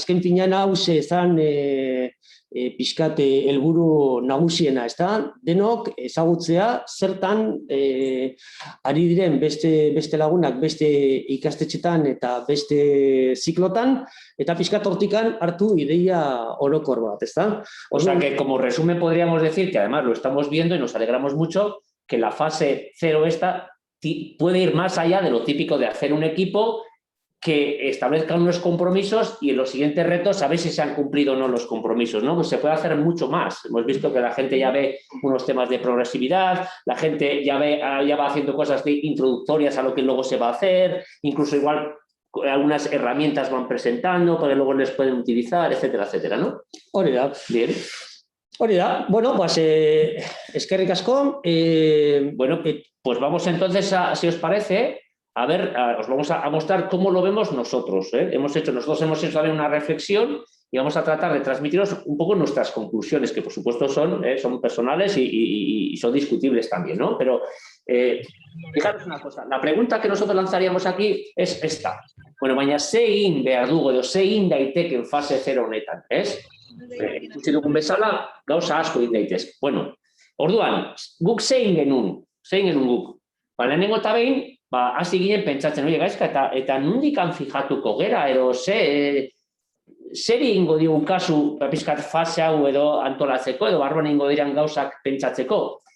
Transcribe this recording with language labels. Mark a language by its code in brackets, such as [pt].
[eu] Azken finean hau zezan pixkat helburu nagusiena, ez da? Denok ezagutzea zertan ari diren beste lagunak, beste ikastetxetan eta beste ziklotan, eta pixkat hortikan hartu ideia orokor bat, ez da? [es] O sea que como resumen podríamos decir que además lo estamos viendo y nos alegramos mucho que la fase 0 esta puede ir más allá de lo típico de hacer un equipo que establezca unos compromisos y en los siguientes retos a ver si se han cumplido o no los compromisos, ¿no? Pues se puede hacer mucho más. Hemos visto que la gente ya ve unos temas de progresividad, la gente ya va haciendo cosas introductorias a lo que luego se va a hacer, incluso igual algunas herramientas van presentando para que luego les pueden utilizar, etcétera, etcétera, ¿no? [eu] Hori da. [es] Bien. [eu] Hori da. [es] Bueno, pues [eu] eskerrik asko. [es] Bueno, pues vamos entonces si os parece... A ver, os vamos a mostrar cómo lo vemos nosotros. Nosotros hemos hecho también una reflexión y vamos a tratar de transmitiros un poco nuestras conclusiones, que por supuesto son personales y son discutibles también, ¿no? Pero fijaros una cosa, la pregunta que nosotros lanzaríamos aquí es esta. [eu] Bueno, baina zein behar dugu edo zein daiteken fase 0 honetan, ez? Ikusi dugun bezala, gauza asko egin daitez. Bueno, orduan, guk zein genuen guk. Lehenengo eta behin, hasi ginen pentsatzen, gaizka, eta nondikan fijatuko gera, edo zeri ingo digun kasu pizkat fase hau edo antolatzeko, edo barruan ingo diran gauzak pentsatzeko.